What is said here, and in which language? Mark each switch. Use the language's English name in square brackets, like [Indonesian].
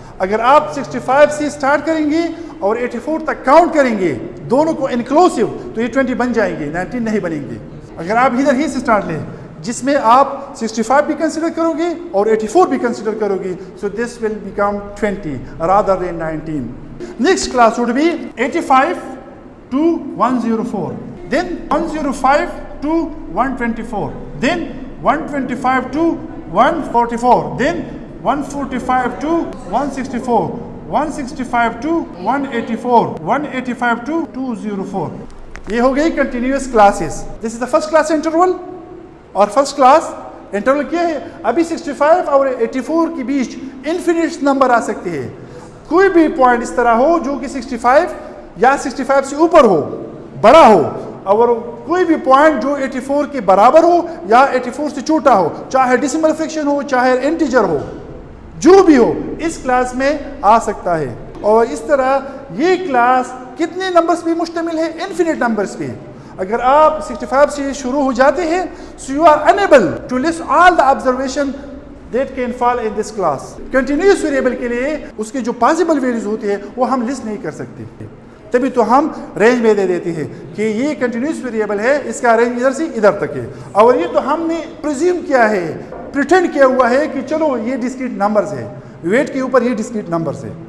[Urdu] اگر آپ 65 سے اسٹارٹ کریں گے اور 84 تک کاؤنٹ کریں گے دونوں کو انکلوسیو تو یہ 20 بن جائیں گے, 19 نہیں بنیں گے. اگر آپ ادھر ہی سے اسٹارٹ لیں جس میں آپ 65 بھی کنسیڈر کرو گے اور 84 بھی کنسیڈر کرو گے, سو دس will become 20 [English] rather than 19. Next class would be 85 to 104, then 105 to 124, then 125 to 144, then 145 to 164, 165 to 184, 185 to 204. [Urdu] یہ ہو گئی continuous classes. This is the first class interval, اور فرسٹ کلاس انٹرول کیا ہے, ابھی 65 اور 84 کے بیچ انفینٹ نمبر آ سکتے ہیں. کوئی بھی پوائنٹ اس طرح ہو جو کہ 65 یا 65 سے اوپر ہو, بڑا ہو, اور کوئی بھی پوائنٹ جو 84 کے برابر ہو یا 84 سے چھوٹا ہو, چاہے ڈیسیمل فریکشن ہو چاہے انٹیجر ہو, جو بھی ہو اس کلاس میں آ سکتا ہے. اور اس طرح یہ کلاس کتنے نمبرز پہ مشتمل ہے, انفینٹ نمبرز پہ. اگر آپ 65 سے شروع ہو جاتے ہیں [English] so you are unable to list all the observation that can fall in this class. [Urdu] Continuous variable کے لیے اس کے جو پاسبل ویلیوز ہوتی ہے وہ ہم لسٹ نہیں کر سکتے, تبھی تو ہم رینج میں دے دیتے ہیں کہ یہ کنٹینیوس ویریبل ہے, اس کا رینج ادھر سے ادھر تک ہے. اور یہ تو ہم نے پریزیوم کیا ہے, پریٹینڈ کیا ہوا ہے کہ چلو یہ ڈسکریٹ نمبرز ہے, ویٹ کے اوپر یہ ڈسکریٹ نمبرز ہے.